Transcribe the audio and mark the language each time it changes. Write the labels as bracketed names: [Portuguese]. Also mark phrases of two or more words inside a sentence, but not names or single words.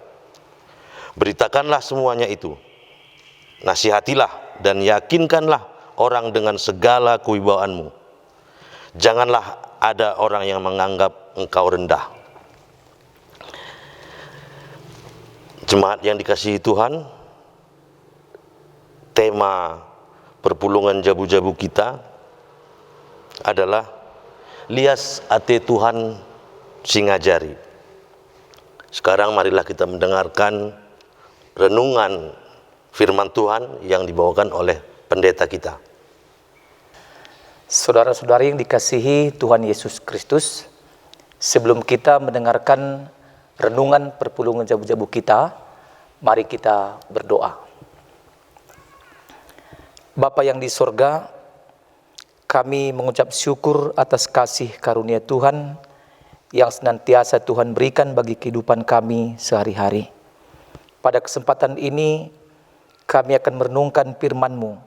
[Indonesian] Beritakanlah semuanya itu, nasihatilah dan yakinkanlah orang dengan segala kewibawaanmu. Janganlah ada orang yang menganggap engkau rendah. Jemaat yang dikasihi Tuhan, tema [Batak Karo] perpulungan jabu-jabu [Indonesian] kita adalah [Batak Karo] lias ate Tuhan singajari. [Indonesian] Sekarang marilah kita mendengarkan renungan firman Tuhan yang dibawakan oleh pendeta kita. Saudara-saudari yang dikasihi Tuhan Yesus Kristus, sebelum kita mendengarkan renungan [Batak Karo] perpulungan jabu-jabu [Indonesian] kita, mari kita berdoa. Bapa yang di sorga, kami mengucap syukur atas kasih karunia Tuhan yang senantiasa Tuhan berikan bagi kehidupan kami sehari-hari. Pada kesempatan ini, kami akan merenungkan firman-Mu.